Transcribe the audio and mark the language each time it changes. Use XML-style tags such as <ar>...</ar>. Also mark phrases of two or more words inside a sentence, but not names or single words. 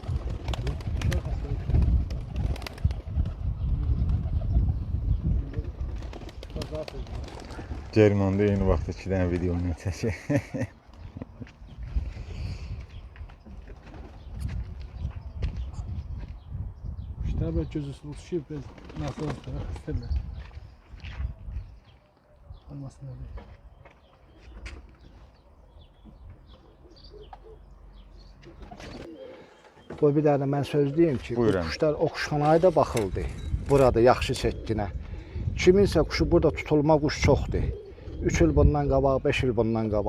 <az>Germanda eyni vaxtda 2 dənə video çəkir.</az> <ru>Чтобы что-то случилось, без нас осталось.</ru> <az>Olmasın öyle. Qoy bir dənə mən söz deyim ki, bu Buyurun. quşlar o quşxanaya da baxıldı. Burada yaxşı çəkkinə. Kiminsə quşu burada tutulma quş çoxdur. 3 il bundan qabaq, 5 il bundan qabaq.</az>